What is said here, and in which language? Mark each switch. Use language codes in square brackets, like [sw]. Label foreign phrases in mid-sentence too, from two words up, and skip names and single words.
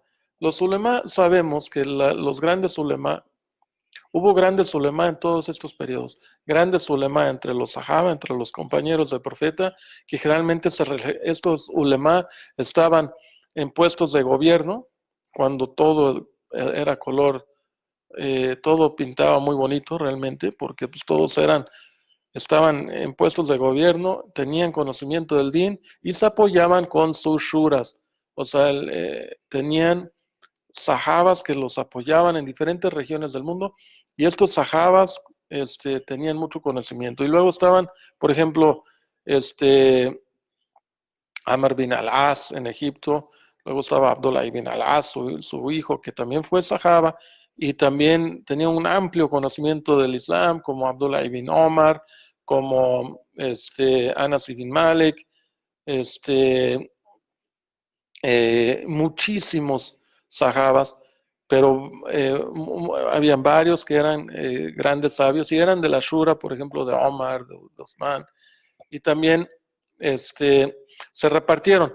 [es] Los ulema sabemos que los grandes ulema, hubo grandes ulema en todos estos periodos, grandes ulema entre los sahaba, entre los compañeros del profeta, que generalmente estos ulema estaban en puestos de gobierno, cuando todo era color, todo pintaba muy bonito realmente, porque pues todos estaban en puestos de gobierno, tenían conocimiento del din y se apoyaban con sus shuras. O sea, tenían sahabas que los apoyaban en diferentes regiones del mundo y estos sahabas tenían mucho conocimiento. Y luego estaban, por ejemplo, Amr bin al-As en Egipto, luego estaba Abdullah ibn al-As, su hijo, que también fue sahaba y también tenía un amplio conocimiento del Islam, como Abdullah ibn Omar, como Anas ibn Malik, muchísimos sahabas, pero habían varios que eran grandes sabios y eran de la Shura, por ejemplo, de Omar, de Osman, y también se repartieron.